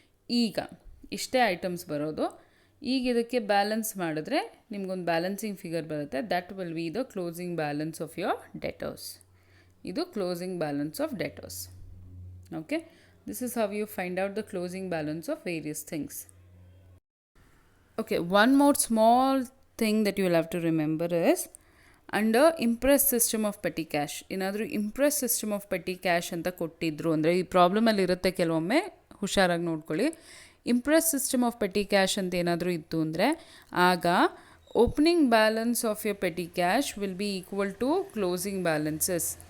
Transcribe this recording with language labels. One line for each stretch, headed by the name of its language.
Kannada: ಈಗ ಇಷ್ಟೇ ಐಟಮ್ಸ್ ಬರೋದು. ಈಗ ಇದಕ್ಕೆ ಬ್ಯಾಲೆನ್ಸ್ ಮಾಡಿದ್ರೆ ನಿಮ್ಗೊಂದು ಬ್ಯಾಲೆನ್ಸಿಂಗ್ ಫಿಗರ್ ಬರುತ್ತೆ.
English: That will be the closing balance of your debtors. ಇದು closing balance of debtors. Okay, this is how you find out the closing balance of various things. Okay, one more small thing that you will have to remember is under impress system of petty cash.
Kannada: ಏನಾದರೂ impress system of petty cash ಅಂತ ಕೊಟ್ಟಿದ್ರು ಅಂದರೆ ಈ ಪ್ರಾಬ್ಲಮಲ್ಲಿ ಇರುತ್ತೆ ಕೆಲವೊಮ್ಮೆ, ಹುಷಾರಾಗಿ ನೋಡ್ಕೊಳ್ಳಿ.
English: impress system of petty cash
Kannada: ಅಂತ ಏನಾದರೂ ಇತ್ತು ಅಂದರೆ ಆಗ
English: Opening balance of your petty cash will be equal to closing balances.